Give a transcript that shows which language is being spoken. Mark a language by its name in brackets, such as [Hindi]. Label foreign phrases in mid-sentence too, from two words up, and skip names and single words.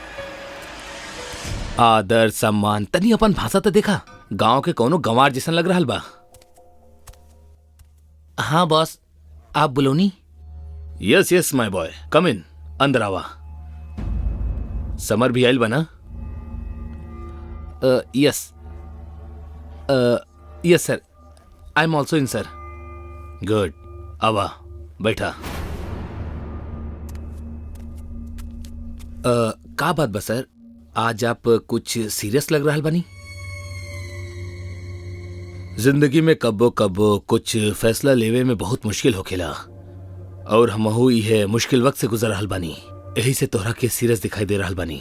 [Bhojpuri] आदर सम्मान तनी अपन भाषा तो देखा, गांव के कोनो गंवार जैसन लग रहल बा। हाँ बॉस, आप बुलोनी? [English] yes yes my boy, come in, [Bhojpuri] अंदर आवा। समर भी आइल बना? यस [English] yes sir, I am also in sir. [Bhojpuri] गुड, आवा बैठा। का बात बा सर, आज आप कुछ सीरियस लग रहा बनी? जिंदगी में कब्बो कब्बो कुछ फैसला लेवे में बहुत मुश्किल होखेला, और हमहू यह मुश्किल वक्त से गुजर रहल बानी, यही से तोहरा के सीरियस दिखाई दे रहल बानी।